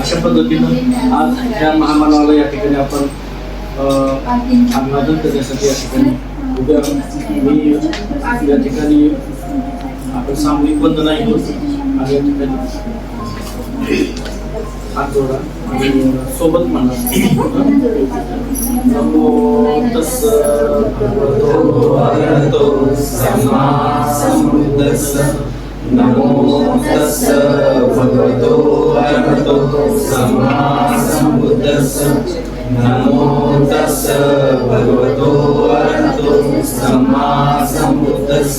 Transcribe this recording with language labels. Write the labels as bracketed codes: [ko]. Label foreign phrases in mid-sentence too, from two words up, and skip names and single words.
[mr] अशा पद्धतीनं आज या महामानवाला या ठिकाणी आपण अभिवादन करण्यासाठी या ठिकाणी उभ्या. मी या ठिकाणी आपण सामूहिक वंदनाही होतो आणि या ठिकाणी हात जोडा आणि सोबत म्हणा. [pi] नमो तस्सं भगवतो अरहतो सम्मा सम्बुद्धस्स. नमो तस्सं भगवतो अरहतो सम्मा सम्बुद्धस्स. नमो तस्सं भगवतो अरहतो सम्मा सम्बुद्धस्स.